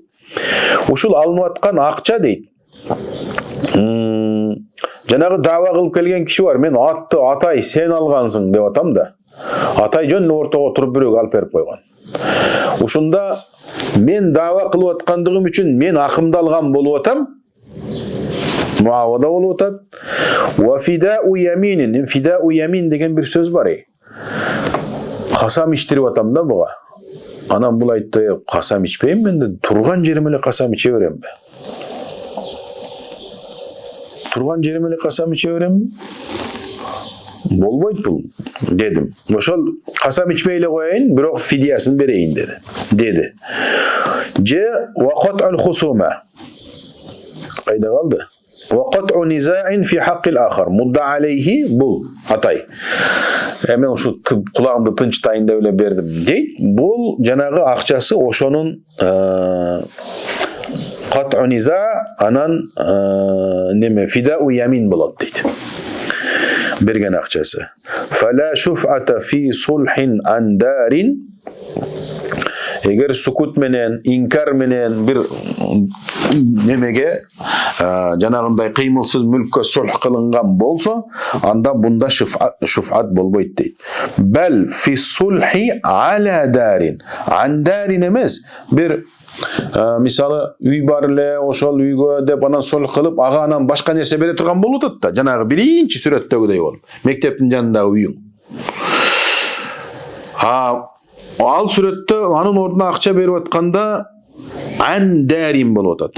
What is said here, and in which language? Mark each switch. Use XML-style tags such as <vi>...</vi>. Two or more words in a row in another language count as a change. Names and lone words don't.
<ky>Ушул алынып аткан акча дейт. Жанагы дава кылып келген киши бар. Мен атты атай сен алгансың деп атам да. Атай жөн ортого туруп бирөөгө алып берип койгон. Ушунда мен дава кылып аткандыгым үчүн мен акымды алган болуп атам. Muavada болуп атат.</ky> <ar>وفداء يمين. فداء يمين</ar> <ky>деген бир сөз бар. Касам ичтирип атам да буга. Анан бул айтты, касам ичпейм мен де, турган жерим эле касам иче беремби? Турган жерим эле касам иче беремби? Болбойт бул, дедим. Ошол касам ичпей эле коеюн, бирок фидиясын берейин деди.</ky> <ar>Же وقطع الخصومة.</ar> <ky>Кайда калды?</ky> <ar>وقطع نزاع في حق الآخر مدعى عليه</ar> <ky>бул атай. Мен ушу кулагымды тынчтайын деп эле бердим дейт. Бул жанагы акчасы ошонун</ky> <ar>قطع نزاع</ar> <ky>анан неме</ky> <ar>فداء يمين</ar> <ky>болот дейт. Берген акчасы.</ky> <ar>فلا شفعة في صلح عن دار.</ar> <ky>Эгер сукут менен, инкар менен бир немеге жанагындай кыймылсыз мүлккө сулх кылынган болсо, анда бунда шуфат болбойт дейт.</ky> <ar>بل في صلح على دار. عن دار</ar> <ky>эмес, бир мисалы үй бар эле, ошол үйгө деп анан сулх кылып, ага анан башка нерсе бере турган болуп атат да. Жанагы биринчи сүрөттөгүдөй болуп. Мектептин жанындагы үйүң. Ал сүрөттө анын ордуна акча берип атканда</ky> <ar>عن دار</ar> <ky>болуп атат.</ky>